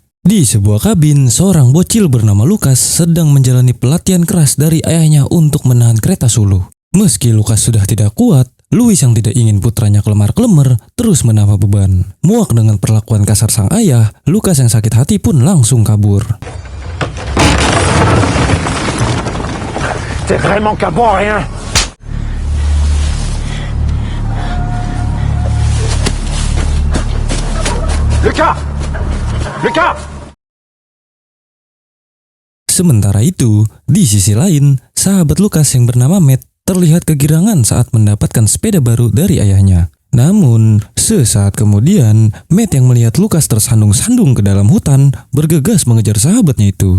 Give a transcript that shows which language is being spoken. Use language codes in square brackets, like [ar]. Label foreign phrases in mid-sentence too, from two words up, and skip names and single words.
[id] Di sebuah kabin, seorang bocil bernama Lucas sedang menjalani pelatihan keras dari ayahnya untuk menahan kereta suluh. Meski Lucas sudah tidak kuat, Louis yang tidak ingin putranya kelemar-kelemar terus menambah beban. Muak dengan perlakuan kasar sang ayah, Lucas yang sakit hati pun langsung kabur. [fr] T'es vraiment qu'un bon à rien! Lucas! [id] Sementara itu, di sisi lain, sahabat Lucas yang bernama Matt terlihat kegirangan saat mendapatkan sepeda baru dari ayahnya. Namun, sesaat kemudian, Matt yang melihat Lucas tersandung-sandung ke dalam hutan bergegas mengejar sahabatnya itu.